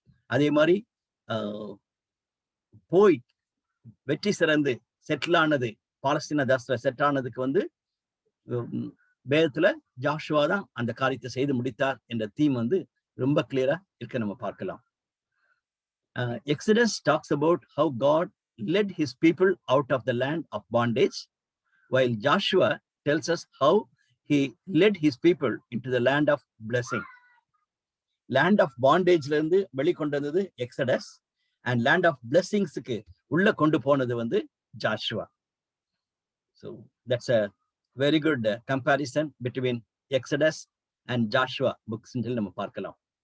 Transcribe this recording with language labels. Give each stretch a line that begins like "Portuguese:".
Tamil: அதே மாதிரி போய் வெற்றி சிறந்து செட்டில் ஆனது, பாலஸ்தீன தேசத்துல செட் ஆனதுக்கு வந்து வேதத்துல ஜாஷுவா தான் அந்த காரியத்தை செய்து முடித்தார் என்ற தீம் வந்து ரொம்ப கிளியரா இருக்க நம்ம பார்க்கலாம்.
English: Exodus talks about how God led his people out of the land of bondage, while Joshua tells us how he led his people into the land of blessing. Land of bondage
Tamil: ல இருந்து வெளிக்கொண்டு வந்தது Exodus,
English: and land of
Tamil: blessingsக்கு உள்ள கொண்டு போனது வந்து Joshua.
English: So that's a very good comparison between Exodus and Joshua books
Tamil: நம்ம பார்க்கலாம்.